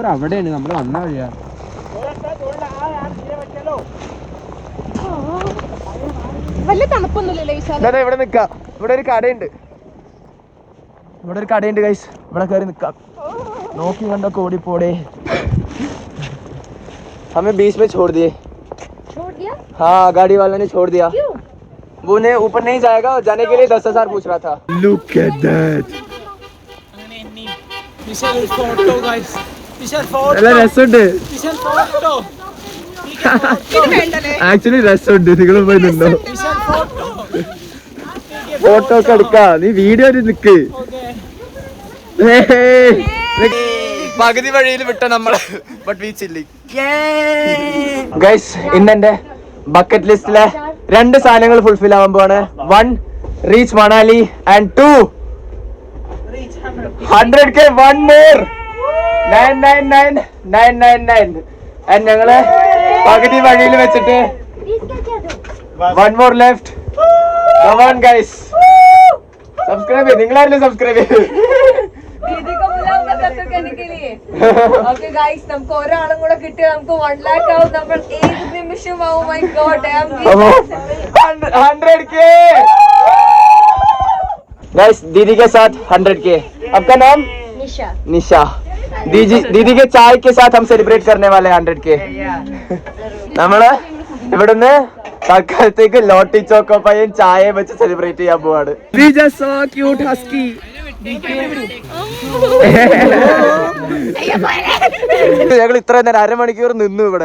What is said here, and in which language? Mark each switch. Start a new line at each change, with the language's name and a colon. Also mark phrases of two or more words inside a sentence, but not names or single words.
Malayalam: അവിടെയാണ് നമ്മൾ വന്ന വഴിയാ. ഇവിടെ നിക്കാം. ഇവിടെ ഒരു കടയുണ്ട് ഗൈസ്. ഇവിടെ കയറി നിക്കാം. നോക്കി കണ്ടൊക്കെ ഓടിപ്പോടെ.
Hindi: हमें बीच में छोड़ दिए. हाँ, गाड़ी वाला ने छोड़ दिया. वो ने ऊपर नहीं जाएगा. जाने के लिए 10,000 पूछ रहा था.
English: Look at that.
Malayalam: ആക്ച്വലി രസമുണ്ട്. നിങ്ങൾ പോയി നിന്നോ, ഫോട്ടോ ഒക്കെ എടുക്കാം. നീ വീഡിയോ നിക്ക്. പകുതി വഴിയിൽ വിട്ട നമ്മള്. ബട്ട് ബീച്ചില്ലേ ഗൈസ്. ഇന്നെന്റെ ബക്കറ്റ് ലിസ്റ്റിലെ 2 സാധനങ്ങൾ ഫുൾഫിൽ ആവാൻ പോവാണ്.
English: 1 reach Manali and 2 100K. 1 more 999 and
Malayalam: ഞങ്ങള് പകുതി വഴിയിൽ വെച്ചിട്ട്
English: 1 more left. Come on guys,
Malayalam: സബ്സ്ക്രൈബ് ചെയ്യ്. നിങ്ങളാരെങ്കിലും സബ്സ്ക്രൈബ് ചെയ്യ്.
Hindi: दीदी को बुलाऊंगा सब्सक्राइब करने के लिए.
English: Okay guys,
Malayalam: നമുക്ക് ഒരാളും കൂടെ കിട്ടി നമുക്ക് 1 lakh ആവും. നമ്മൾ ഏത് നിമിഷം
English: oh my god, I am 100K guys.
Hindi: दीदी के साथ 100K. आपका नाम? निशा. निशा. दीदी के चाय के साथ हम सेलिब्रेट करने वाले 100K.
Malayalam: നമ്മള് ഇവിടുന്ന് തൽക്കാലത്തേക്ക് ലോട്ടി ചോക്കോപ്പയും ചായയും വെച്ച് സെലിബ്രേറ്റ് ചെയ്യാൻ പോവാണ്. ഞങ്ങൾ ഇത്ര നേരം അരമണിക്കൂർ നിന്നു ഇവിടെ.